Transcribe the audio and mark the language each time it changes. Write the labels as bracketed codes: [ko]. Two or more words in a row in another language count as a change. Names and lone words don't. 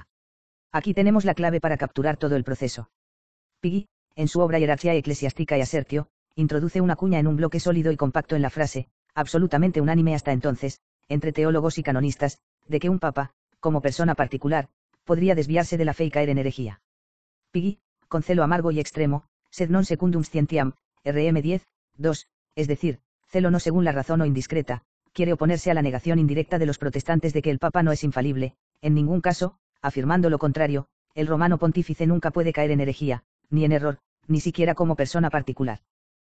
[es] Aquí tenemos la clave para capturar todo el proceso. Piggy, en su obra Hierarchia Ecclesiastica y Assertio, introduce una cuña en un bloque sólido y compacto en la frase, absolutamente unánime hasta entonces, entre teólogos y canonistas, de que un papa, como persona particular, podría desviarse de la fe y caer en herejía. Piggy, con celo amargo y extremo, [la] sed non secundum scientiam, [es] RM 10, 2, es decir, celo no según la razón o indiscreta, quiere oponerse a la negación indirecta de los protestantes de que el Papa no es infalible, en ningún caso, afirmando lo contrario, el romano pontífice nunca puede caer en herejía, ni en error, ni siquiera como persona particular.